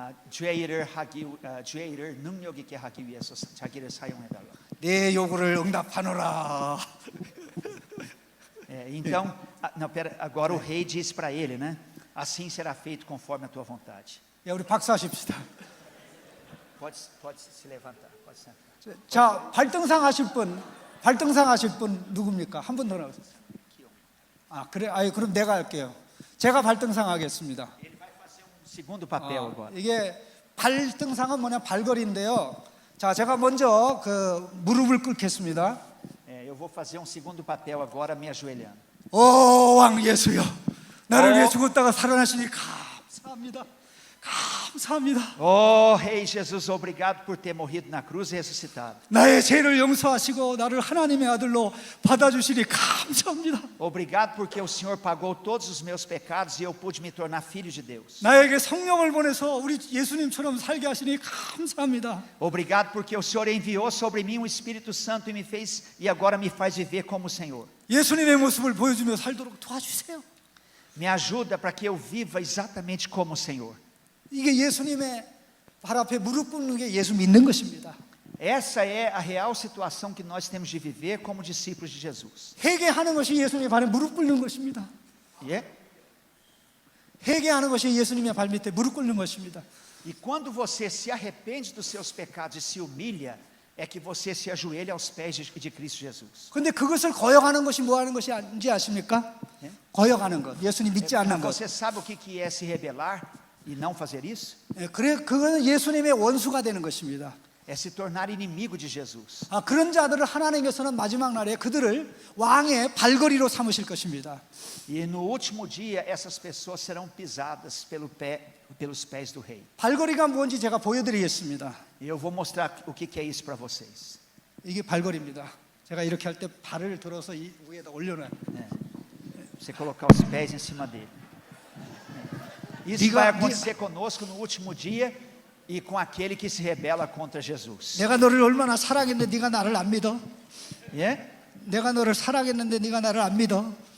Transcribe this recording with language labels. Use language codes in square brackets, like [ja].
[ko] 죄를 능력 있게 하기 위해서 자기를 사용해 달라. 내 요구를 응답하노라. [pt] Então, agora o rei diz para ele, né? Assim será feito conforme a tua vontade. [ko] 우리 박수하십시다. [pt] Pode se levantar, pode sentar. [ko] 자, 발등상 하실 분 누굽니까? 한 분 더 나오세요. 그래, 그럼 내가 할게요. 제가 발등상 하겠습니다. [pt] Ele vai fazer segundo papel agora. [ko] 이게 발등상은 뭐냐 발걸이인데요. 자, 제가 먼저 그 무릎을 꿇겠습니다. [pt] Eu vou fazer segundo papel agora, me ajoelhando. [ko] 왕 예수여, 나를 위해 죽었다가 살아나시니 감사합니다. 감사합니다. [pt] Rei Jesus, obrigado por ter morrido na cruz e ressuscitado. [ko] 나의 죄를 용서하시고 나를 하나님의 아들로 받아주시니 감사합니다. [pt] Obrigado porque o Senhor pagou todos os meus pecados e eu pude me tornar filho de Deus. [ko] 나에게 성령을 보내서 우리 예수님처럼 살게 하시니 감사합니다. [pt] Obrigado porque o Senhor enviou sobre mim o Espírito Santo e agora me faz viver como o Senhor. [ko] 예수님의 모습을 보여주며 살도록 도와주세요. [pt] Me ajuda para que eu viva exatamente como o Senhor. [ko] 이게 예수님의 발 앞에 무릎 꿇는 게 예수 믿는 것입니다. [pt] Essa é a real situação que nós temos de viver como discípulos de Jesus. [ko] 회개하는 것이 예수님의 발에 무릎 꿇는 것입니다. 회개하는 것이 예수님의 발 밑에 무릎 꿇는 것입니다. [pt] E quando você se arrepende dos seus pecados e se humilha, é que você se ajoelha aos pés de Cristo Jesus. [ko] 근데 그것을 거역하는 것이 뭐 하는 것인지 아십니까? 거역하는 것. 예수님 믿지 않는 것. [pt] Você sabe o que é se rebelar e não fazer isso? [ko] 그거는 예수님의 원수가 되는 것입니다. [pt] É se tornar inimigo de Jesus. [ko] 그런 자들을 하나님께서는 마지막 날에 그들을 왕의 발걸이로 삼으실 것입니다. [pt] E no último dia essas pessoas serão pisadas pelos pés do rei. [ko] 발걸이가 뭔지 제가 보여드리겠습니다. [pt] E eu vou mostrar o que é isso para vocês. [ko] 이게 발걸이입니다. 제가 이렇게 할 때 발을 들어서 이 위에다 올려놔요. [pt] Você colocar os pés em cima dele. Isso vai acontecer conosco no último dia e com aquele que se rebela contra Jesus. [ko] 내가 너를 얼마나 사랑했는데 네가 나를 안 믿어? 내가 너를 사랑했는데 네가 나를 안 믿어?